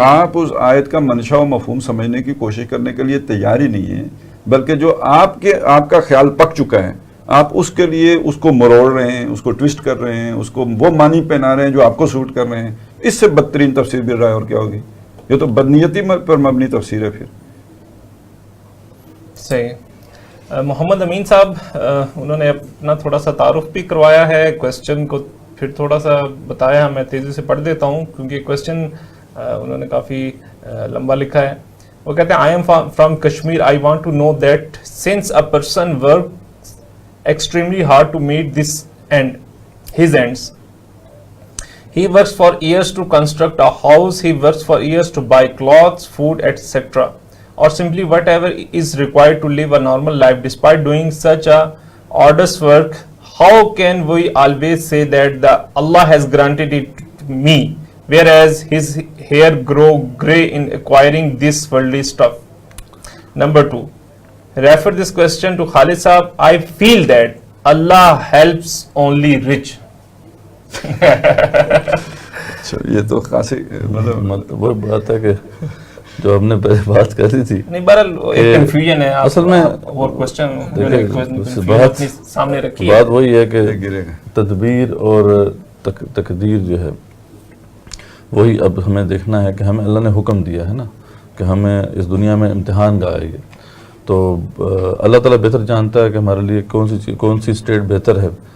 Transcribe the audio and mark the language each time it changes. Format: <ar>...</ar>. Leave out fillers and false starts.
<ur>آپ اس آیت کا منشا و مفہوم سمجھنے کی کوشش کرنے کے لیے تیار ہی نہیں ہے، بلکہ جو آپ کا خیال پک چکا ہے آپ اس کے لیے اس کو مروڑ رہے ہیں، اس کو ٹویسٹ کر رہے ہیں، اس کو وہ معنی پہنا رہے ہیں جو آپ کو سوٹ کر رہے ہیں، اس سے بدترین تفسیر بالرائے اور کیا ہوگی؟ یہ تو بدنیتی پر مبنی تفسیر ہے۔ پھر صحیح۔ محمد امین صاحب انہوں نے اپنا تھوڑا سا تعارف بھی کروایا ہے، کویسچن کو پھر تھوڑا سا بتایا، میں تیزی سے پڑھ دیتا ہوں کیونکہ کویسچن انہوں نے کافی لمبا لکھا ہے۔ وہ کہتے ہیں</ur> <en>I am from Kashmir. I want to know that since a person works extremely hard to meet his ends, he works for years to construct a house, he works for years to buy clothes, food, etc., or simply whatever is required to live a normal life. Despite doing such a arduous work, how can we always say that Allah has granted it to me, whereas his hair grow grey in acquiring this worldly stuff? Number 2, refer this question to Khalid Saab. I feel that Allah helps only rich.</en> <ur>یہ تو خاصی مطلب وہ بات ہے کہ جو ہم نے پہلے بات کری تھی، نہیں بہرحال ایک کنفیوژن ہے اصل میں اور کوشچن بات سامنے رکھی ہے. بات وہی ہے کہ تدبیر اور تقدیر جو ہے وہی اب ہمیں دیکھنا ہے کہ ہمیں اللہ نے حکم دیا ہے نا کہ ہمیں اس دنیا میں امتحان کا آئے گی، تو اللہ تعالیٰ بہتر جانتا ہے کہ ہمارے لیے کون سی اسٹیٹ بہتر ہے.</ur>